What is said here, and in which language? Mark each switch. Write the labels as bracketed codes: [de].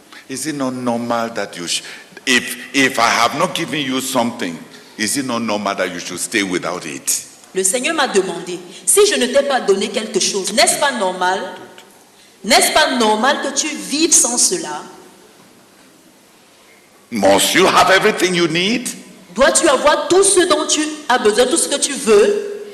[en] Is it not normal that you if I have not given you something, is it not normal that you should stay without it? [fr] Le Seigneur m'a demandé, si je ne t'ai pas donné quelque chose, n'est-ce pas normal? N'est-ce pas normal que tu vives sans cela? [en] Must you have everything you need? [fr] Dois-tu avoir tout ce dont tu as besoin, tout ce que tu veux?